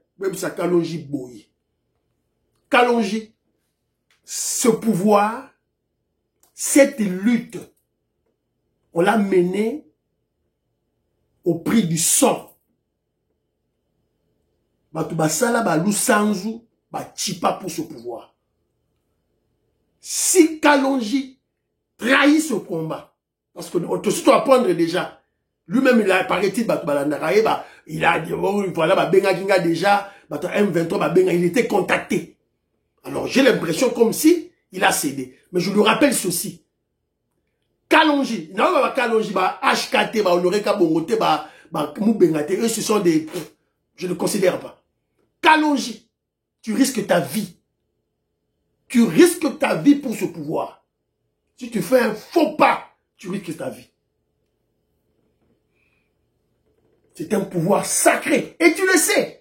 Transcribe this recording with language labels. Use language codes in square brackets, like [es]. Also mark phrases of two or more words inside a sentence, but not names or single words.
[fr] Même ça Kalonji Boyi. Kalonji, ce pouvoir, cette lutte, on l'a mené au prix du sang. [lua] Batou basala ba lusanzu ba chipa [fr] pour ce pouvoir. Si Kalonji trahit ce combat, parce que on te apprendre déjà, lui-même il a paraît-il [lua] Batou balandarae, [fr] il a dit voilà [lua] ba benga kinga [fr] déjà, [lua] Batou M23 ba benga, [fr] il était contacté. Alors j'ai l'impression comme si il a cédé. Mais je lui rappelle ceci. Kalonji, non, ba Kalonji, ba HKT, ba Honoré Kabongote, ba Moubengate, eux, ce sont des... Je ne considère pas. Kalonji, tu risques ta vie. Tu risques ta vie pour ce pouvoir. Si tu fais un faux pas, tu risques ta vie. C'est un pouvoir sacré. Et tu le sais.